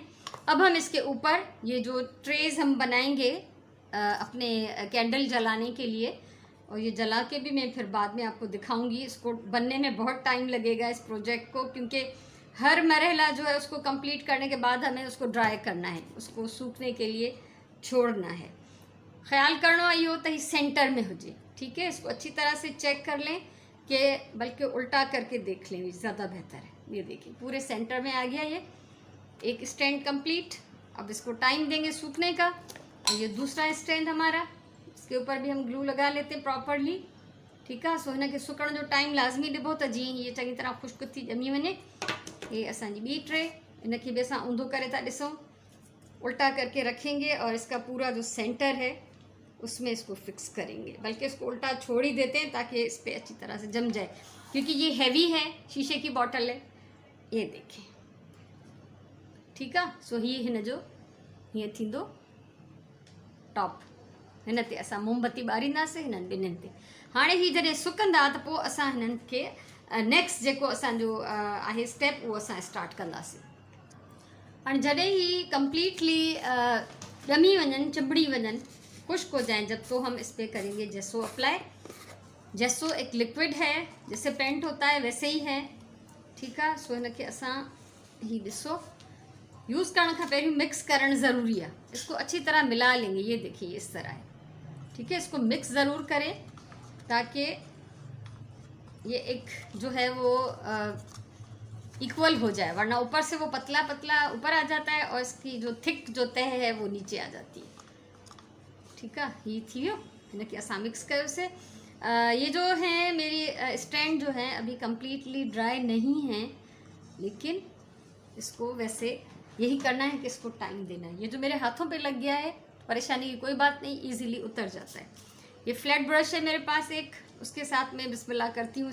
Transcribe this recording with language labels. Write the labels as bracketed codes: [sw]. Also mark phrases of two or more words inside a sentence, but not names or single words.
[hi] अब हम इसके ऊपर ये जो ट्रेज हम बनाएंगे अपने कैंडल जलाने के लिए, और ये जला के भी मैं फिर बाद में आपको दिखाऊंगी। इसको बनने में बहुत टाइम लगेगा इस प्रोजेक्ट को, क्योंकि हर मरहला जो है उसको कंप्लीट करने के बाद हमें उसको ड्राई करना है, उसको सूखने के लिए छोड़ना है। [sd] ख्याल करना इहो त ही सेंटर में हुजे, [hi] ठीक है। इसको अच्छी तरह से चेक कर लें कि बल्कि उल्टा करके देख लें, ज़्यादा बेहतर है। ये देखिए पूरे सेंटर में आ गया ये एक [en] stand complete. [hi] अब इसको टाइम देंगे सूखने का। और ये दूसरा स्टैंड हमारा, इसके ऊपर भी हम ग्लू लगा लेते हैं प्रॉपरली, ठीक है। [sd] सो हिन खे सुकण जो टाइम लाज़मी ॾिबो त जीअं ये चङी तरह खुश्क थी ॼमी वञे। ये असांजी ॿी ट्रे, इनखे भी असां ऊंधो करे था ॾिसूं, [hi] उल्टा करके रखेंगे और इसका पूरा जो सेंटर है उसमें इसको फिक्स करेंगे। बल्कि इसको उल्टा छोड़ ही देते हैं ताकि इस पर अच्छी तरह से जम जाए, क्योंकि ये हैवी है, शीशे की बॉटल है। ये देखें, ठीक है। [sd] सो ही हिन जो हीअं थींदो टॉप। हिन ते असां मोमबत्ती ॿारींदासीं हिननि ॿिन्हिनि ते। हाणे ही जॾहिं सुकंदा त पोइ असां हिननि खे नेक्स्ट जेको असांजो आहे स्टेप उहो असां स्टार्ट कंदासीं। हाणे जॾहिं ही कंप्लीटली ॼमी वञनि, चिंबड़ी वञनि, [hi] खुश्क हो जाए, जब तो हम इस पर करेंगे [en] gesso apply. [hi] जेसो एक लिक्विड है, जैसे पेंट होता है वैसे ही है, ठीक है। [sd] सो हिन खे असां ही ॾिसो यूज़ करण खां पहिरियों मिक्स करण ज़रूरी है। [hi] इसको अच्छी तरह मिला लेंगे, ये देखिए इस तरह है, ठीक है। इसको मिक्स ज़रूर करें ताकि ये एक जो है वो इक्वल हो जाए, वरना ऊपर से वो पतला पतला ऊपर आ जाता है और इसकी जो थिक जो तह है वो नीचे आ जाती है, ठीक है। [sd] ये थी वियो, हिनखे असां मिक्स कयो से। [hi] ये जो है मेरी स्टैंड जो है अभी [en] completely dry [hi] नहीं है, लेकिन इसको वैसे यही करना है कि इसको टाइम देना है। ये जो मेरे हाथों पे लग गया है, परेशानी की कोई बात नहीं, इजीली उतर जाता है। ये [en] flat brush [hi] है मेरे पास एक, उसके साथ मैं बिस्मिल्लाह करती हूँ।